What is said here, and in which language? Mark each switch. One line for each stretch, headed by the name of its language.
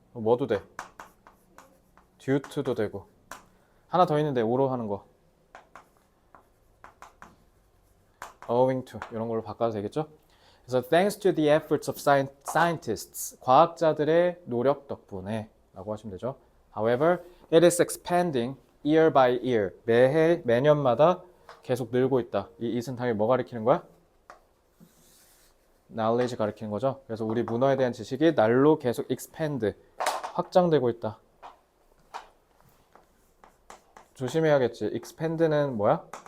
Korean: 뭐도 돼? due to도 되고. 하나 더 있는데 오로 하는 거. owing to 이런 걸로 바꿔도 되겠죠? 그래서
English: thanks to the efforts of scientists,
Korean: 과학자들의 노력 덕분에 라고 하시면 되죠.
English: However, it is expanding year by year.
Korean: 매년마다 계속 늘고 있다. 이 it은 당연히 뭐 가리키는 거야? knowledge 가리키는 거죠. 그래서 우리 문어에 대한 지식이 날로 계속 expand, 확장되고 있다. 조심해야겠지. expand는 뭐야?